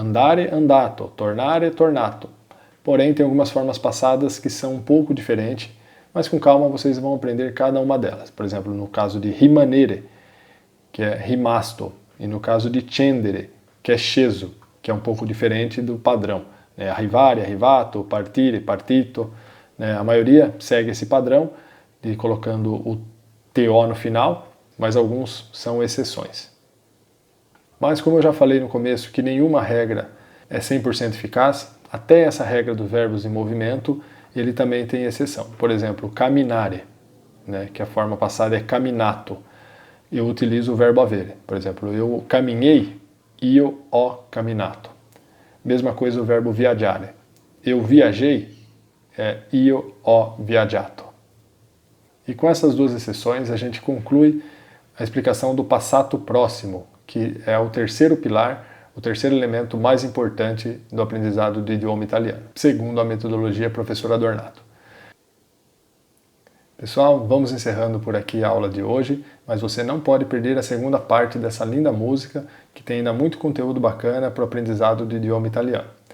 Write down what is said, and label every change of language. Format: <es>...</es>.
<pt>Andare, andato, tornare, tornato. Porém, tem algumas formas passadas que são um pouco diferentes, mas com calma vocês vão aprender cada uma delas. Por exemplo, no caso de rimanere, que é rimasto, e no caso de scendere, que é sceso, que é um pouco diferente do padrão.</pt> <it>Arrivare, arrivato, partire, partito.</it> <pt>A maioria segue esse padrão, de colocando o TO no final, mas alguns são exceções. Mas como eu já falei no começo que nenhuma regra é 100% eficaz, até essa regra dos verbos em movimento, ele também tem exceção. Por exemplo, caminare, né, que a forma passada é caminato. Eu utilizo o verbo avere. Por exemplo, eu caminhei,</pt> <it>io ho caminato.</it> <pt>Mesma coisa o verbo viaggiare. Eu viajei,</pt> <it>io ho viaggiato.</it> <pt>E com essas duas exceções, a gente conclui a explicação do passato próximo, que é o terceiro pilar, o terceiro elemento mais importante do aprendizado do idioma italiano, segundo a metodologia professor Adornato. Pessoal, vamos encerrando por aqui a aula de hoje, mas você não pode perder a segunda parte dessa linda música, que tem ainda muito conteúdo bacana para o aprendizado do idioma italiano.</pt>